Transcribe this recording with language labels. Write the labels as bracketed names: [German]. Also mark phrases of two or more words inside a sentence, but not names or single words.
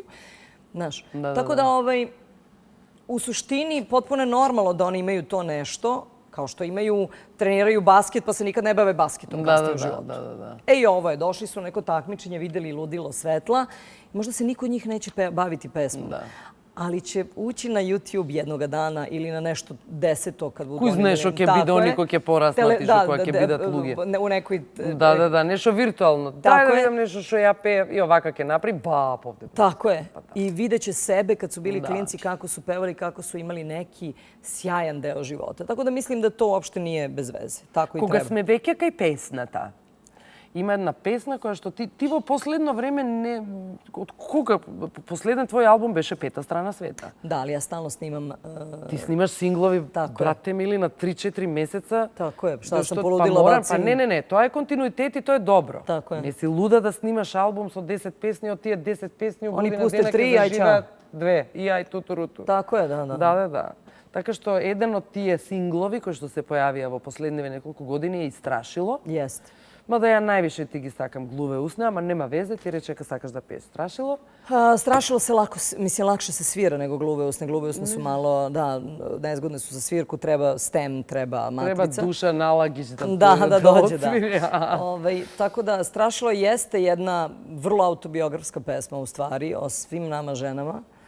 [Serbian] Znaš, tako da u suštini potpuno je normalno da oni imaju to nešto, kao što treniraju basket pa se nikad ne bave basketom kasnije u životu. I ovo je, došli su na neko takmičenje, videli ludilo svetla. Možda se niko od njih neće baviti pesmom. Ali će ući na YouTube jednoga dana ili na nešto 10. kad budu... [Macedonian] Кој знаеш кој ќе биде они кој ќе пораснат и што кој ќе бидат луѓе. У некој... Да, нешто виртуално. Дај да видам нешто што ја пеев и овака ќе направи, повде. [Serbian] Tako je. I videće sebe kad su bili klinci kako su pevali, kako su imali neki sjajan deo života. Tako da mislim da to uopšte nije bez veze. Tako i treba. [Macedonian] Кога сме веќе кај песната Има една песна која што ти во последно време не... Од кога? Последен твој албум беше Пета страна света. [Serbian] Da, ali ja stalno snimam... [Macedonian] Ти снимаш синглови, [Serbian] Тако е. [Macedonian] брате мили, на 3-4 месеца. [Serbian] Тако е, šta sam [Macedonian] Па [Serbian] poludila [Macedonian] морам, [Serbian] bacim... [Macedonian] па не, тоа е континуитет и тоа е добро. [Serbian] Тако е. [Macedonian] Не си луда да снимаш албум со 10 песни, од тие 10 песни у [Serbian] Они [Macedonian] година [Serbian] пусте [Macedonian] дена [Serbian] три, [Macedonian] ќе [Serbian] ај, [Macedonian] заживеат 2. И ај тутуруту. [Serbian] Tako je, da. [Macedonian] Да. Така што еден од тие синглови кои што се појавија во последниве неколку години е Страшило. [Serbian] Jest. [Macedonian] Мада ја највише ти ги сакам Глуве усне, ама нема везе, ти рече ка сакаш да пееш Страшило. [Serbian] Strašilo se lako, mislim, lakše se svira nego gluve usne. Gluve usne su malo, da, nezgodne su za svirku, treba stem, treba matrica. Treba duša nalagić da dođe, odsviri. Tako da, Strašilo jeste jedna vrlo autobiografska pesma u stvari o svim nama ženama.